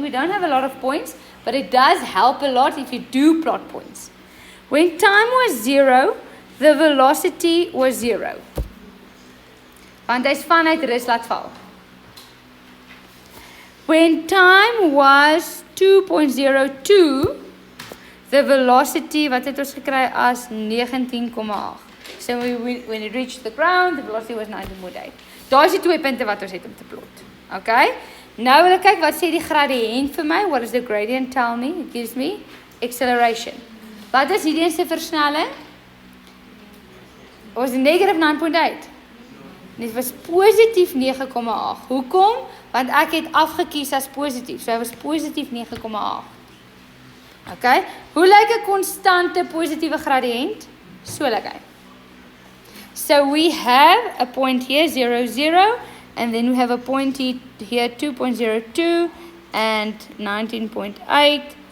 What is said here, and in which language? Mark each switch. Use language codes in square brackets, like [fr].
[en] We don't have a lot of points, but it does help a lot if you do plot points. When time was 0, the velocity was 0. [af] Want hy's vanuit rus laat val. [en] When time was 2.02, the velocity, wat het ons gekry as 19,8. So when it reached the ground, the velocity was 19.8. [af] Daar is die 2 punte wat ons het om te plot. Okay? Nou wil ek kyk wat sê die gradiënt vir my. What does the gradient tell me? It gives me acceleration. Wat is hierdie se versnelling? Was negative 9.8. Dit was positief 9,8. Hoekom? Want ek het afgekies as positief. So hy was positief 9,8. Okay? Hoe lyk 'n konstante positiewe gradiënt? So lyk hy. [en] So we have a point here, 0, 0, and then we have a point here, 2.02 and 19.8.